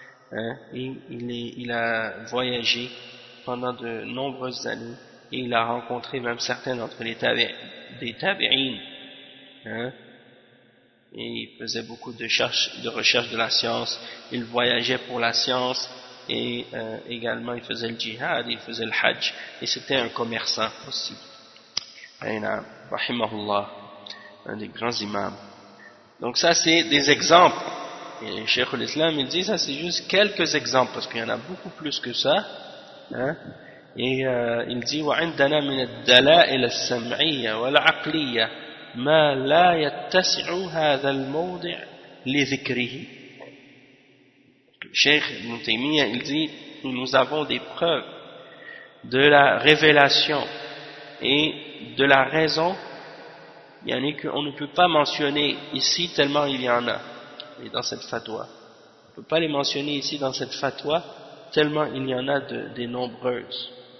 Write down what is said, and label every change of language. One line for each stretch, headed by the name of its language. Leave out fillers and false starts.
French: Hein, il a voyagé pendant de nombreuses années et il a rencontré même certains d'entre les tabi'in, hein, et il faisait beaucoup de recherche de la science, il voyageait pour la science et également il faisait le jihad, il faisait le hajj et c'était un commerçant aussi. Aïna, rahimahullah, un des grands imams. Donc ça c'est des exemples. Et le Cheikh l'Islam, il dit, ça c'est juste quelques exemples, parce qu'il y en a beaucoup plus que ça. Hein? Et il dit,
Arabic: وَعِنْدَنَا مِنَ الدَّلَائِلَ السَّمْعِيَّ وَالْعَقْلِيَّ مَا لَا يَتَّسِعُ هَذَا الْمَوْضِعِ لِذِكْرِهِ.
French: Le Cheikh ibn Taymiyyah, il dit, nous avons des preuves de la révélation et de la raison, il y en a qu'on ne peut pas mentionner ici tellement il y en a. Et dans cette fatwa. On ne peut pas les mentionner ici dans cette fatwa, tellement il y en a des nombreuses.